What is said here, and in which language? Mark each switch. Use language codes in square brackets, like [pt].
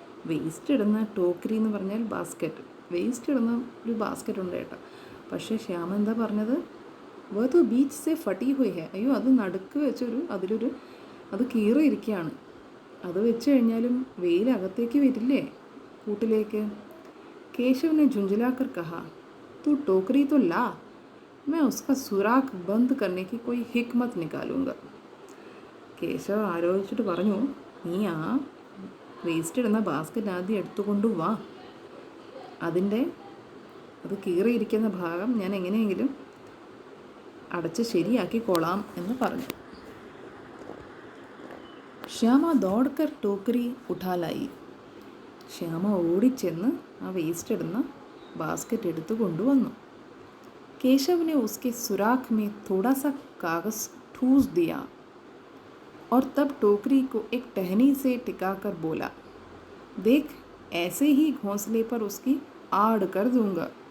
[ml] Waste ഇടുന്ന ടോക്കറി എന്ന് പറഞ്ഞാൽ ബാസ്ക്കറ്റ്, വേസ്റ്റ് ഇടുന്ന ഒരു ബാസ്ക്കറ്റ് ഉണ്ട് കേട്ടോ. പക്ഷേ ശ്യാമ എന്താ പറഞ്ഞത്? [hi] വ തോ ബീച്ച് സെ ഫട്ടി ഹുയി ഹെ. [ml] അയ്യോ, അത് നടുക്ക് വെച്ചൊരു അത് കീറിയിരിക്കുകയാണ്. അത് വെച്ച് കഴിഞ്ഞാലും വെയിലകത്തേക്ക് വരില്ലേ കൂട്ടിലേക്ക്? [hi] കേശവനെ झुंझलाकर कहा, तू टोकरी तो ला, मैं उसका सुराख बंद करने की कोई हिकमत निकालूंगा. [ml] കേശവ ആലോചിച്ചിട്ട് പറഞ്ഞു, നീ ആ വേസ്റ്റ് ഇടുന്ന ബാസ്ക്കറ്റ് ആദ്യം എടുത്തുകൊണ്ട് വാ, അത് കീറിയിരിക്കുന്ന ഭാഗം ഞാൻ എങ്ങനെയെങ്കിലും അടച്ച് ശരിയാക്കിക്കോളാം എന്ന് പറഞ്ഞു. ശ്യാമ [hi] ദോഡ്കർ ടോക്കറി ഉഠാലായി. [ml] ശ്യാമ ഓടിച്ചെന്ന് ആ വേസ്റ്റ് ഇടുന്ന ബാസ്ക്കറ്റ് എടുത്തു കൊണ്ടുവന്നു. [hi] കേശവനെ ഉസ്കെ സുരാഖ് മേ തോടാ സാ കാഗസ് ठूस दिया और तब टोकरी को एक टहनी से टिकाकर बोला, देख ऐसे ही घोंसले पर उसकी आड़ कर दूंगा.